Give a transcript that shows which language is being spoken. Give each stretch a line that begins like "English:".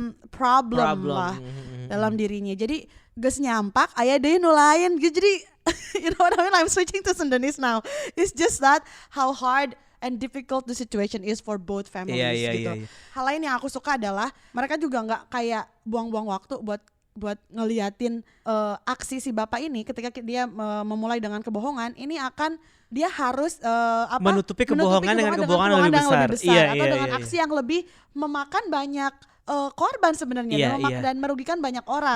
Indonesian: Problem lah dalam dirinya.
Sundanese: Jadi geus nyampak aya deui nu lain gitu.
Indonesian: Jadi
English: you know what I mean? I'm switching to Sundanese now. It's just that how hard and difficult the situation is for both families
Indonesian: gitu. Iya. Hal lain yang aku suka adalah mereka juga nggak kayak buang-buang waktu buat ngeliatin aksi si bapak ini ketika dia memulai dengan kebohongan. Ini akan dia harus menutupi kebohongan dengan kebohongan yang lebih besar. Atau dengan aksi yang lebih memakan banyak korban sebenarnya dan merugikan banyak orang.